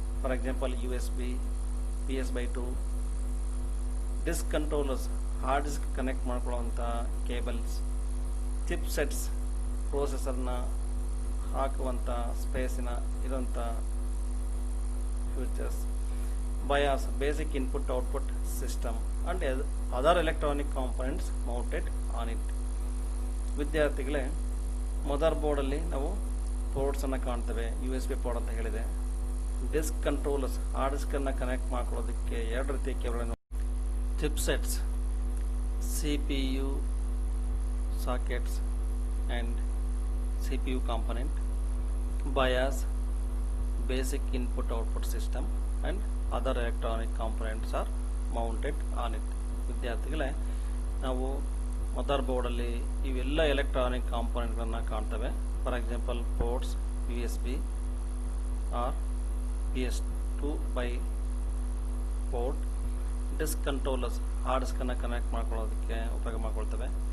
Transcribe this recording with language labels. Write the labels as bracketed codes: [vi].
[en] For example USB, PS/2, disk controllers, hard disk connect ಮಾಡ್ಕೊಳ್ಳುವಂಥ cables, chip sets, ಪ್ರೋಸೆಸರ್ನ ಹಾಕುವಂಥ ಸ್ಪೇಸಿನ ಇರುವಂಥ futures, BIOS, basic input output system, and other electronic components mounted on it. [kn] ವಿದ್ಯಾರ್ಥಿಗಳೇ, mother ಬೋರ್ಡಲ್ಲಿ ನಾವು ports ಅನ್ನು ಕಾಣ್ತವೆ, USB port ಅಂತ ಹೇಳಿದೆ. Disc controllers, ಆ disc ಅನ್ನು ಕನೆಕ್ಟ್ ಮಾಡ್ಕೊಳ್ಳೋದಕ್ಕೆ ಎರಡು ರೀತಿಯ cable. [en] Chipsets, CPU sockets and CPU component, BIOS, basic input output system and other electronic components are mounted on it. [kn] ವಿದ್ಯಾರ್ಥಿಗಳೇ, ನಾವು ಮದರ್ ಬೋರ್ಡಲ್ಲಿ ಇವೆಲ್ಲ ಎಲೆಕ್ಟ್ರಾನಿಕ್ ಕಾಂಪೊನೆಂಟ್ಗಳನ್ನು ಕಾಣ್ತವೆ. [en] For example ports, USB or PS2 by port. [kn] Disc controllers, ಆ ಡಿಸ್ಕನ್ನು connect ಮಾಡ್ಕೊಳ್ಳೋದಕ್ಕೆ ಉಪಯೋಗ ಮಾಡ್ಕೊಳ್ತವೆ.